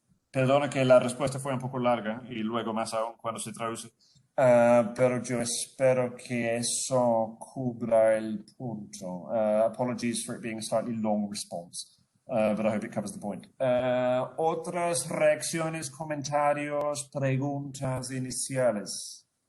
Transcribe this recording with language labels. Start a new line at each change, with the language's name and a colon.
Spanish: Perdona que la respuesta fue un poco larga y luego más aún cuando se traduce, pero yo espero que eso cubra el punto.
English: Apologies for it being a slightly long response. But I hope it covers the point.
Spanish: Otras reacciones, comentarios, preguntas iniciales.